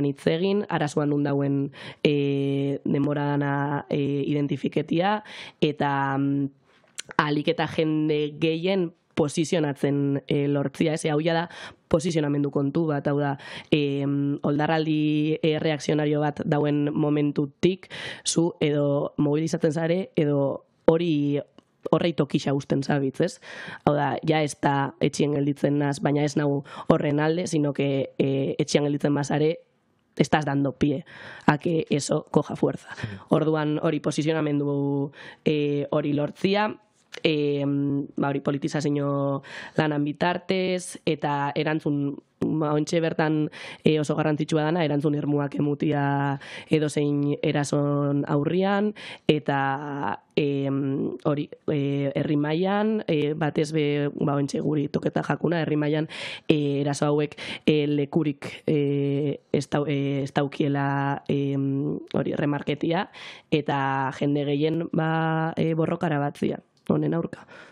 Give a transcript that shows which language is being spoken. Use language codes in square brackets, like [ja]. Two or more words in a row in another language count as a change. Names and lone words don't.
[eu] hitz egin, arazoan nun dauen denbora dana identifiketia, eta alik eta jende gehien posizionatzen lortzia, hau da posizionamendu kontu bat, hau da oldarraldi reakzionario bat dauen momentutik, zu edo mobilizatzen zare, edo horrei tokisa usten zabitz, ez? Hau da, ja ez da etxien gelditzen naz, baina ez nau horren alde, [es] sino que [eu] etxien gelditzen bazare, [es] estás dando pie a que eso coja fuerza. [eu] Orduan hori posizionamendu hori lortzia, hori politizazio lanan bitartez, eta erantzun ontxe bertan oso garrantzitsua dana, erantzun irmuak emutia edozein erason aurrian, eta hori herri mailan, batez ontxe guri toketa jakuna, herri mailan eraso hauek lekurik ez daukiela hori remarketia, eta jende gehien borrokara batzia honen aurka.